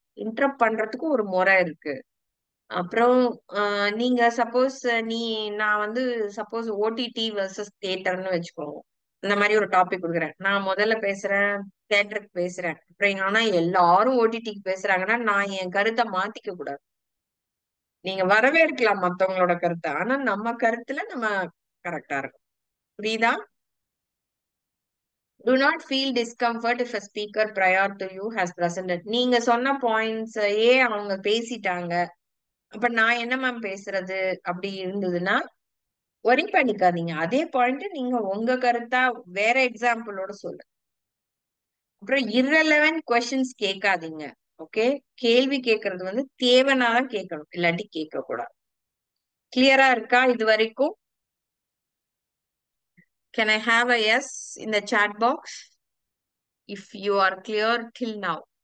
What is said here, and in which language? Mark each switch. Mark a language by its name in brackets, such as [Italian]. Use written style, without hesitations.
[Tamil] Interrupt பண்றதுக்கு ஒரு முறை இருக்கு. அப்புறம் நீங்க சப்போஸ் நான் வந்து சப்போஸ் ஓடிடி வர்சஸ் தியேட்டர்னு வச்சுக்கோங்க. இந்த மாதிரி ஒரு டாபிக் கொடுக்குறேன், நான் முதல்ல பேசுறேன், தியேட்டருக்கு பேசுறேன். அப்புறம் ஆனா எல்லாரும் ஓடிடிக்கு பேசுறாங்கன்னா நான் என் கருத்தை மாத்திக்க கூடாது. நீங்க வரவேற்கலாம் மத்தவங்களோட கருத்தை, ஆனா நம்ம கருத்துல நம்ம கரெக்டா இருக்கும். புரியுதா? [English] Do not feel discomfort if a speaker prior to you has presented. [Tamil] நீங்க சொன்ன பாயிண்ட்ஸ் அவங்க பேசிட்டாங்க, அப்ப நான் என்ன மேம் பேசுறது அப்படி இருந்ததுன்னா ஒரி பண்ணிக்காதீங்க. அதே பாயிண்ட் நீங்க உங்க கருத்தா வேற எக்ஸாம்பிளோட சொல்லு. அப்புறம் irrelevant questions கேட்காதீங்க. ஓகே, கேள்வி கேட்கறது வந்து தேவைனாதான் கேட்கணும், இல்லாட்டி கேட்க கூடாது. கிளியரா இருக்கா இது வரைக்கும்? [English] Can I have a yes in the chat box if you are clear till now?